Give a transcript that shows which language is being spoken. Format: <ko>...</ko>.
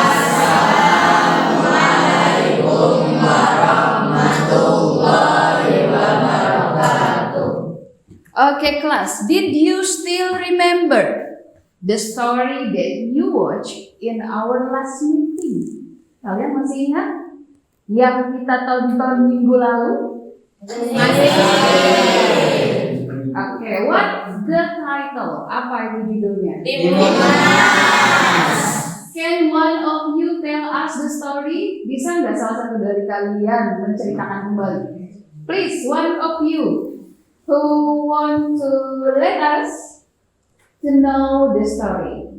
<ar>Assalamualaikum warahmatullahi wabarakatuh.</ar> <en>Okay, class. Did you still remember the story that you watched in our last meeting?</en> <id>Kalian masih ingat yang kita tonton minggu lalu?</id> <en>Okay, what's the title?</en> <id>Apa itu judulnya? Timun Mas.</id> <en>Can one of you tell us the story?</en> <id>Bisa nggak salah satu dari kalian menceritakan kembali?</id> <en>Please, one of you who want to let us to know the story.</en>